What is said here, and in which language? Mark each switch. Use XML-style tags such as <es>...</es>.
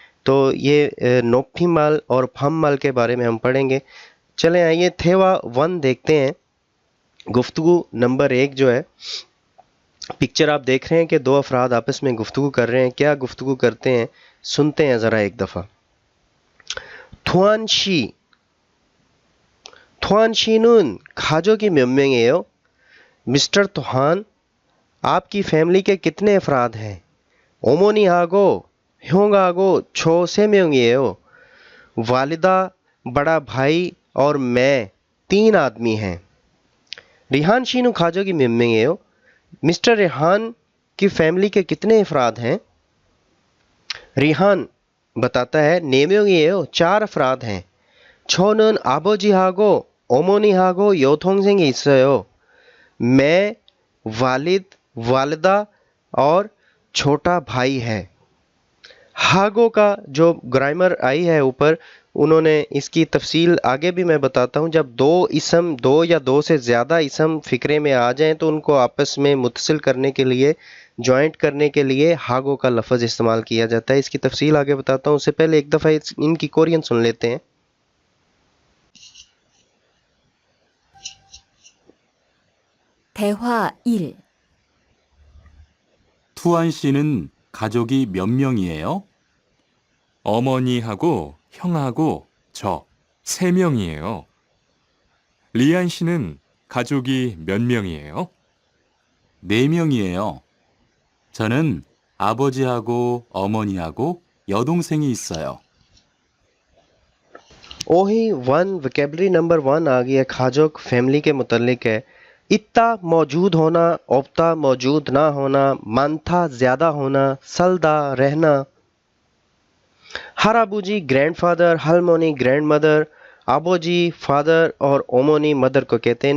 <hi>तो ये नोफिमाल और फम्मल के बारे में हम पढ़ेंगे। चलें आइए थेवा 1 देखते हैं। गुफ्तगू नंबर 1 जो है, पिक्चर आप देख रहे हैं कि दो अफराद आपस में गुफ्तगू कर रहे हैं। क्या गुफ्तगू करते हैं सुनते हैं ज़रा एक दफ़ा।</hi> <ko>थुआनशी, थुआनशीनुन 가족이 몇 명이에요?</ko> <hi>मिस्टर तुहान, आपकी फैमिली के कितने अफराद हैं।</hi> <ko>어머니하고 형하고 저 3명이에요।</ko> <hi>वालिदा, बड़ा भाई और मैं 3 आदमी हैं।</hi> <ko>रिहान शीनू 가족이 몇 명이에요?</ko> <hi>मिस्टर रेहान की फैमिली के कितने अफराद हैं। रिहान बताता है</hi> <ko>4명이에요,</ko> <hi>4 अफराद हैं।</hi> <ko>저는 아버지하고 어머니하고 여동생이 있어요।</ko> <hi>मैं, वालिद, वालिदा और छोटा भाई है। हागो का जो ग्रामर आई है ऊपर, उन्होंने इसकी तफसील आगे भी मैं बताता हूँ। जब दो या दो से ज़्यादा इसम फ़िक्रे में आ जाएं तो उनको आपस में मुत्तसिल करने के लिए, जॉइंट करने के लिए हागो का लफ्ज़ इस्तेमाल किया जाता है। इसकी तफसील आगे बताता हूँ, उससे पहले एक दफ़ा इनकी कोरियन सुन लेते हैं।</hi> <ko>대화 1. 투안 씨는 가족이 몇 명이에요? 어머니하고 형하고 저 3명이에요. 리안 씨는 가족이 몇 명이에요? 4명이에요. 저는 아버지하고 어머니하고 여동생이 있어요.</ko> <hi>ओही 1 वोकेबलरी नंबर 1 आ गया। खाजोक फैमिली के मुतल्लिक है। इत्ता मौजूद होना, ओप्ता मौजूद ना होना, मानथा ज्यादा होना, सलदा रहना। हराबूजी ग्रैंडफादर, हलमोनी ग्रैंडमदर, आबोजी फादर और ओमोनी मदर को कहते हैं।</hi>